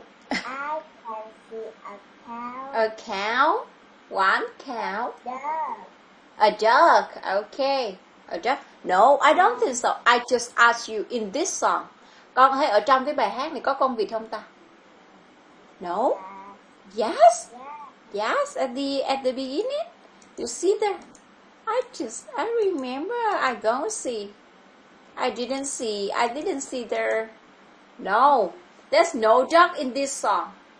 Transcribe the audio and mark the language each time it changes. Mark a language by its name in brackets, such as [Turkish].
[English] I can see a cow. a cow. One cow. Dog. A duck. Okay. A duck. No, I don't think so. I just asked you in this song. [Vietnamese] Con thấy ở trong cái bài hát này có con vịt không ta? [English] No. Yes. Yeah. Yes. At the beginning, you see there. I remember I gonna see. I didn't see there. No, there's no duck in this song.